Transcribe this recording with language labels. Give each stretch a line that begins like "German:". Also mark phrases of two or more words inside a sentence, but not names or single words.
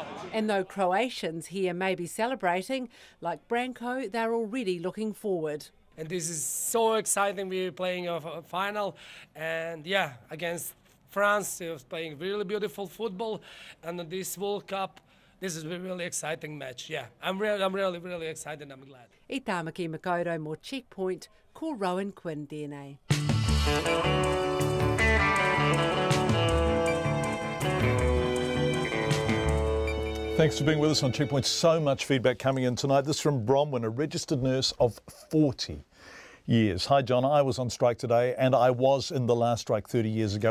English: And though Croatians here may be celebrating, like Branko, they're already looking forward. And this is so exciting. We're playing a final, and yeah, against France, they was playing really beautiful football. And this World Cup, this is a really exciting match. Yeah, I'm really excited. I'm glad.
Māori: I Tamaki Makaurau mō Checkpoint, ko Rowan Quinn tēnei.
English: Thanks for being with us on Checkpoint. So much feedback coming in tonight. This from Bronwyn, a registered nurse of 40 years. Hi, John. I was on strike today and I was in the last strike 30 years ago.